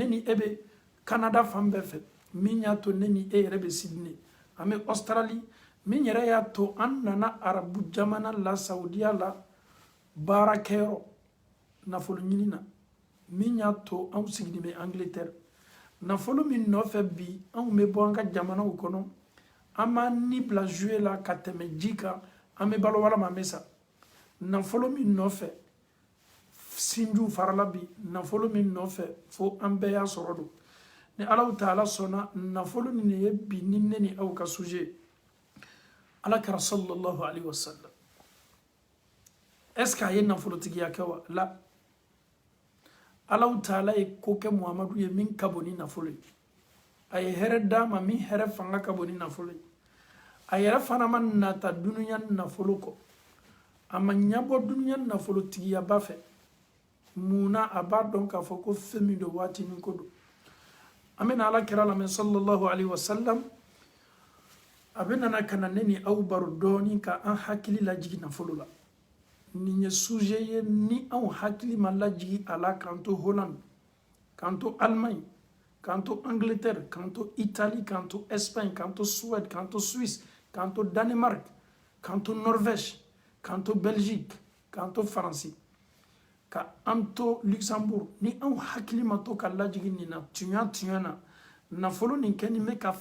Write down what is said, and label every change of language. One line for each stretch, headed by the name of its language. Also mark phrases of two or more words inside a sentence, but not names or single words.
Bambara: ni e bɛ Canada fan bɛɛ fɛ min y'a to ne ni e yɛrɛ bɛ Sydney an bɛ Australie min yɛrɛ y'a to an nana arabu jamana la Saudiya la baarakɛyɔrɔ nafolo ɲini na min y'a to anw sigilen bɛ Angleterre nafolo min nɔfɛ bi anw bɛ bɔ an ka jamanaw kɔnɔ an b'an ni bila jouer la ka tɛmɛ ji kan an bɛ balo walama an bɛ sa nafolo min nɔfɛ sinjiw farala bi nafolo min nɔfɛ fo an bɛɛ y'a sɔrɔ don ni Allahu Taala sɔnna nafolo nin de ye bi ni ne ni aw ka sujet Alakira
Arabic: صلى الله عليه وسلم
French: est-ce que
Bambara: a ye nafolotigiya kɛ wa la Allahu Taala ye ko kɛ Muhamadu ye min ka bon ni nafolo ye a ye hɛrɛ d'a ma min hɛrɛ fanga ka bon ni nafolo ye a yɛrɛ fana ma nata dunuya nafolo kɔ a ma ɲɛbɔ dunuya nafolotigiyaba fɛ munna a b'a dɔn k'a fɔ ko fɛn min don waati min ko don an bɛna Alakira lamɛn
Arabic: صلى الله عليه وسلم
Bambara: a bɛ nana ka na ne ni aw baro dɔɔni ka an hakili lajigi nafolo la nin ye sujet ye ni anw hakili ma lajigi a la k'an to Hollande k'an to Allemagne k'an to Angleterre k'an to Italie k'an to Espagne k'an to Suède k'an to Suisse k'an to Danemark k'an to Norvège k'an to Belgique k'an to Faransi k'an to Luxembourg ni anw hakili ma to ka lajigi nin na tiɲɛ na nafolo nin kɛni bɛ ka